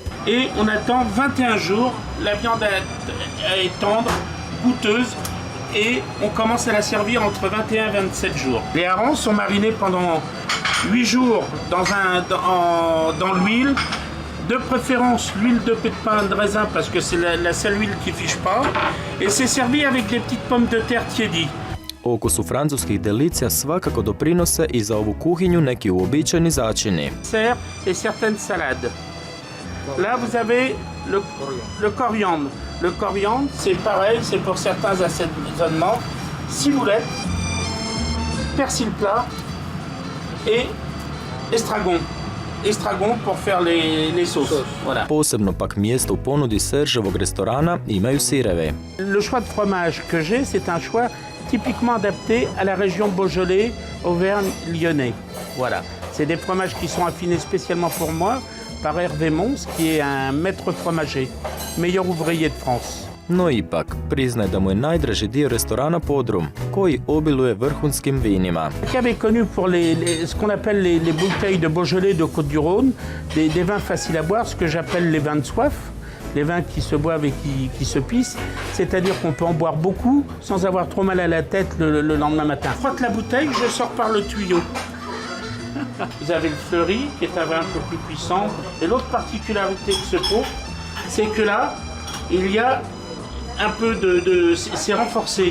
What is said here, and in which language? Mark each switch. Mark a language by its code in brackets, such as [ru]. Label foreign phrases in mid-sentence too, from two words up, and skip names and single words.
[fr] Et on attend 21 jours, la viande est tendre, goûteuse, et on commence à la servir entre 21 et 27 jours. Les harengs sont marinés pendant 8 jours dans l'huile. De préférence l'huile de pain de raisin parce que c'est la seule huile qui fiche pas. Et c'est servi avec des petites pommes de terre tiédies. [hr] Okusu francuskih delicija svakako doprinose i za ovu kuhinju neki uobičajeni začini. [fr] Et certaines salades. Là vous avez le coriandre. Le coriandre, c'est pareil, c'est pour certains assaisonnements. Ciboulette, persil plat et estragon. Estragon pour faire les sauces. Voilà. [hr] Posebno pak mjesto u ponudi Sergeovog restorana imaju sireve. [fr] Le choix de fromage que j'ai, c'est un choix typiquement adapté à la région Beaujolais, Auvergne-Lyonnais. Voilà. C'est des fromages qui sont affinés spécialement pour moi par Hervé Mons, qui est un maître fromager, meilleur ouvrier de France. [hr] No ipak, priznaje da mu je najdraži dio restorana podrum, koji obiluje vrhunskim vinima. [fr] Cave est connu pour ce qu'on appelle les bouteilles de Beaujolais de Côte-du-Rhône, des vins faciles à boire, ce que j'appelle les vins de soif, les vins qui se boivent et qui se pissent, c'est-à-dire qu'on peut en boire beaucoup sans avoir trop mal à la tête le lendemain matin. Je frotte la bouteille, je sors par le tuyau. Vous avez le fleuri, qui est un vin un peu plus puissant, et l'autre particularité de ce pot, c'est que là, il y a un peu c'est renforcé.